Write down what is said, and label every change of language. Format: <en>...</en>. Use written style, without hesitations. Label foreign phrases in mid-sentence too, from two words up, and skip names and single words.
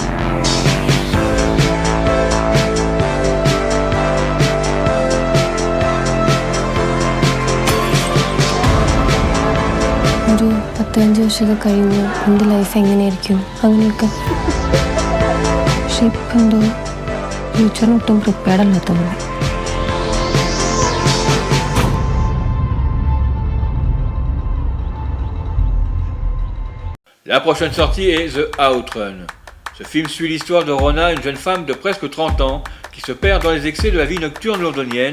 <ml>ഒരു 15 വർഷമൊക്കെ കഴിഞ്ഞ് എൻ്റെ ലൈഫ് എങ്ങനെയായിരിക്കും അങ്ങനെയൊക്കെ. പക്ഷെ ഇപ്പം എന്തോ ഫ്യൂച്ചറിനൊട്ടും പ്രിപ്പയർഡ് അല്ലാത്ത പോലെ.</ml> <fr>La prochaine sortie est The Outrun. Ce film suit l'histoire de Rona, une jeune femme de presque 30 ans qui se perd dans les excès de la vie nocturne londonienne.</fr>